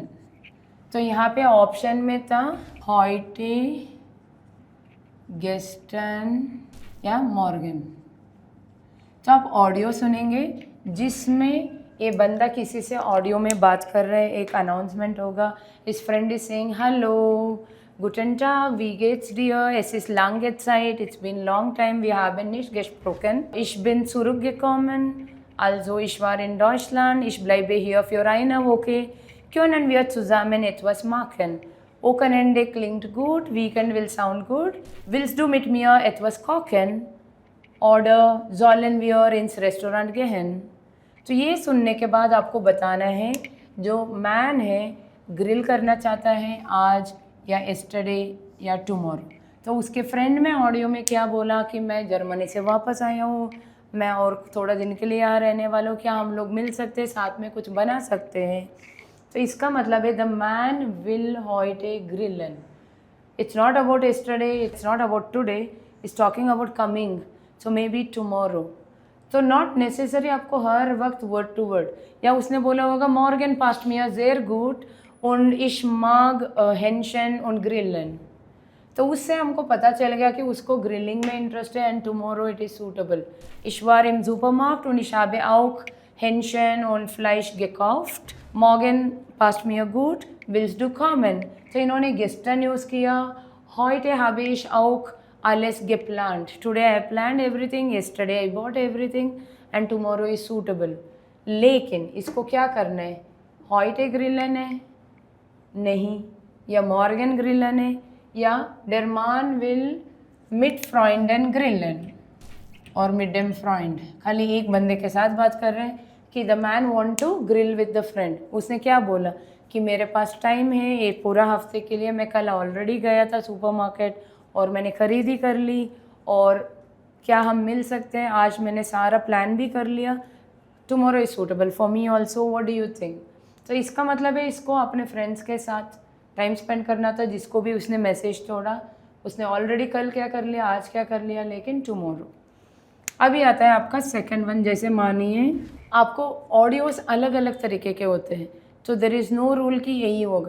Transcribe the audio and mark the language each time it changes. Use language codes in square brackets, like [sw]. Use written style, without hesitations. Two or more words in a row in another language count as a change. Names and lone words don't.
[hi] तो यहाँ पे ऑप्शन में था हॉइटे, गेस्टन या मॉर्गन। तो आप ऑडियो सुनेंगे जिसमें ये बंदा किसी से ऑडियो में बात कर रहे हैं, एक अनाउंसमेंट होगा, [en] this friend is saying hello [de] Guten Tag, wie geht's dir? Es ist lange Zeit, [en] it's been long time, [de] wir haben nicht gesprochen. Ich bin zurückgekommen, also ich war in Deutschland, ich bleibe hier für eine Woche. Können wir zusammen etwas machen? Wochenende klingt gut, [en] Weekend will sound [de] gut. Willst du mit mir etwas kochen? Oder sollen wir ins Restaurant gehen? [hi] तो ये सुनने के बाद आपको बताना है जो मैन है ग्रिल करना चाहता है आज या एस्टरडे या टुमारो। तो उसके फ्रेंड में ऑडियो में क्या बोला कि मैं जर्मनी से वापस आया हूँ, मैं और थोड़ा दिन के लिए यहाँ रहने वाला हूँ, क्या हम लोग मिल सकते हैं, साथ में कुछ बना सकते हैं। तो इसका मतलब है [en] the man [de] will heute grillen. [en] It's not about yesterday, it's not about today, it's talking about coming, so maybe tomorrow. [hi] तो [en] not necessary [hi] आपको हर वक्त [en] word to word. [hi] या उसने बोला होगा [de] Morgen passt mir sehr gut und ich mag Hähnchen und Grillen, [hi] तो उससे हमको पता चल गया कि उसको ग्रिलिंग में इंटरेस्ट है [en] and tomorrow it is suitable. [de] Ich war im Supermarkt und ich habe auch Hähnchen und Fleisch gekauft. Morgen passt mir gut, willst du kommen? [hi] तो इन्होंने gestern यूज़ किया। [de] Heute habe ich auch alles geplant. [en] Today I planned everything, yesterday I bought everything and tomorrow is suitable. [hi] लेकिन इसको क्या करना है, [de] heute grillen [hi] है नहीं, या [de] morgen grillen [hi] है, या [de] der Mann will mit Freunden grillen और mit dem Freund. [hi] खाली एक बंदे के साथ बात कर रहे हैं कि [en] the man want to grill with the friend. [hi] उसने क्या बोला कि मेरे पास टाइम है ये पूरा हफ्ते के लिए, मैं कल ऑलरेडी गया था सुपरमार्केट और मैंने ख़रीदी कर ली, और क्या हम मिल सकते हैं, आज मैंने सारा प्लान भी कर लिया, [en] tomorrow is suitable for me also, what do you think. [hi] तो इसका मतलब है इसको अपने फ्रेंड्स के साथ [en] time spend [hi] करना था, जिसको भी उसने मैसेज छोड़ा उसने ऑलरेडी कल क्या कर लिया, आज क्या कर लिया, लेकिन टुमारो। अभी आता है आपका [en] second one. [hi] जैसे मानिए आपको ऑडियोस अलग अलग तरीके के होते हैं, तो [en] there is no rule [hi] कि यही होगा।